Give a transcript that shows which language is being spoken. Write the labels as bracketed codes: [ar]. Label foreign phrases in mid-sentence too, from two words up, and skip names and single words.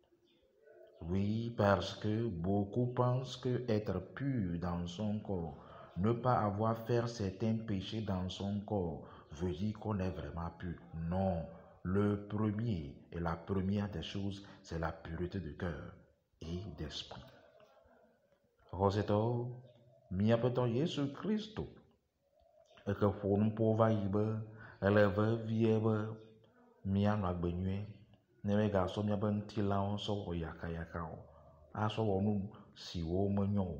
[fr] Oui, parce que beaucoup pensent que être pur dans son corps, ne pas avoir fait certains péchés dans son corps, veut dire qu'on est vraiment pur. Non, le premier et la première des choses, c'est la pureté de cœur et d'esprit. [ee] Roseto, miapeto Yesu Christo, eke ƒonu ƒo va yi be ele vevie be mianɔ agbe nyuie, ne megasɔ miabe ŋutilãwo sɔ wɔ yakayakawo, asɔ wɔ nu siwo menyo o.